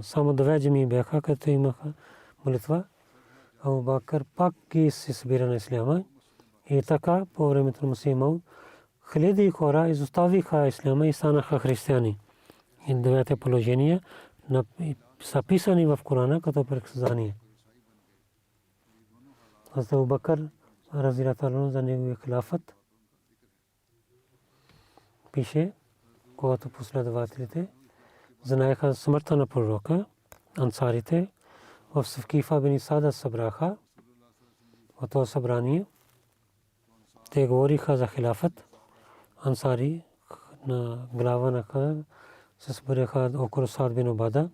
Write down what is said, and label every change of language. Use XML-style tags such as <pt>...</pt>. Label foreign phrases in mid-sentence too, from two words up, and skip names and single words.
<bg>Само две джами бяха, като имаха молитва. Абу Бакр пак ги се събира на исляма. И така, по времето на Масих Мауд, хиляди хора изоставиха исляма и станаха християни. И двете положения са писани в Корана като предсказание. Абу Бакр</bg> <ar>رضي الله عنه</ar> <bg>за неговия хилафът пише, когато последователите знаеха смъртта на пророка, ансарите в Сакифа бин Сада събраха в това събрание. Те говориха за хилафът. Ансари на глава на Хаза се събраха около Саад бин Убада.</bg>